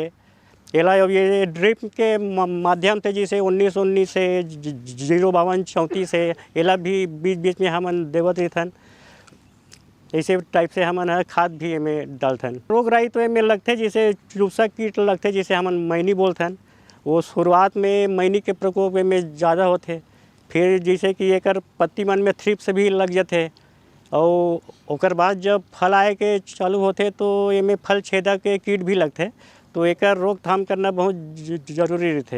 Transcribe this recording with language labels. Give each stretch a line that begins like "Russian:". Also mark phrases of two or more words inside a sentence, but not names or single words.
Chhattisgarhi: एला ये ड्रिप के माध्यम से जैसे 19-19 से 052-34 से एला भी बीच बीच में हमन देवत रहथन। ऐसे टाइप से हमन खाद भी में डालथन। रोग राई तो में लगते जैसे चूसा कीट लगते, जैसे हमन मैनी बोलथन। वो शुरुआत में मैनी के प्रकोप में ज़्यादा होते, फिर जैसे कि एकर पत्ती मन में थ्रिप्स भी लग जाते और ओकर बाद जब फल आए के चालू होते तो ये में फल छेदक के कीट भी लगते, तो एकर रोकथाम करना बहुत जरूरी रहते।